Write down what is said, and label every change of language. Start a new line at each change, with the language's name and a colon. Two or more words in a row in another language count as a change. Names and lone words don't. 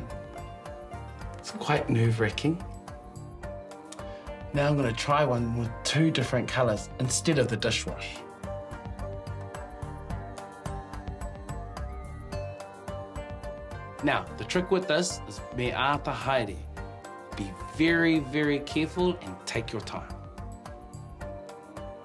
English: It's quite nerve-wracking. Now I'm going to try one with 2 different colours instead of the dishwash. Now, the trick with this is
Māori: me āta haere.
English: Be very, very careful and take your time.